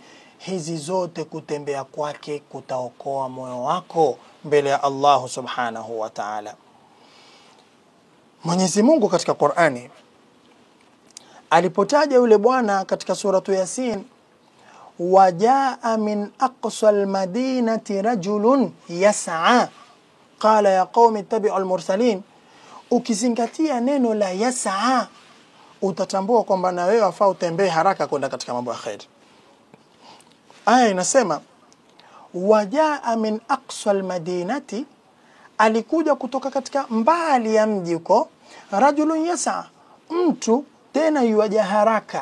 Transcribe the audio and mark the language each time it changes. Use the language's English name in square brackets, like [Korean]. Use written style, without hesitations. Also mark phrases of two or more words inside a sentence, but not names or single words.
[Swahili] Hizi zote kutembea kwake kutaokoa moyo wako mbele ya Allah [Arabic] سبحانه وتعالى. [Swahili] Mwenyezi Mungu katika Qur'ani alipotaja yule bwana katika suratu Yasin, [Arabic] وجاء من أقصى المدينة رجل يسعى قال يا قوم اتبعوا المرسلين. [Swahili] Ukizingatia neno la yas'a, utatambua kwamba na wewe wafaa utembee haraka kwenda katika mambo ya khair. Aya inasema [Arabic] وجاء من أقصى المدينة, [Swahili] alikuja kutoka katika mbali ya mji huko, [Arabic] رجل يسعى, [Swahili] mtu tena yuaja haraka.